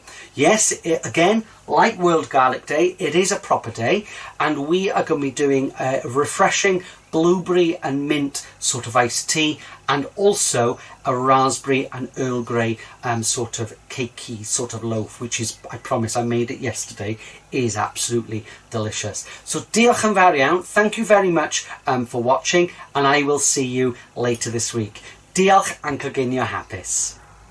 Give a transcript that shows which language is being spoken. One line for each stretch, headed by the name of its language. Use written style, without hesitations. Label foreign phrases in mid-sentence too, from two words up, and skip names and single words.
English: Yes, again, like World Garlic Day, it is a proper day, and we are going to be doing a refreshing blueberry and mint sort of iced tea, and also a raspberry and Earl Grey sort of cakey sort of loaf, which is, I promise, I made it yesterday, is absolutely delicious.
Welsh: So diolch yn fawr iawn,
English: thank you very much for watching, and I will see you later this week.
Welsh: Diolch and coginio hapus.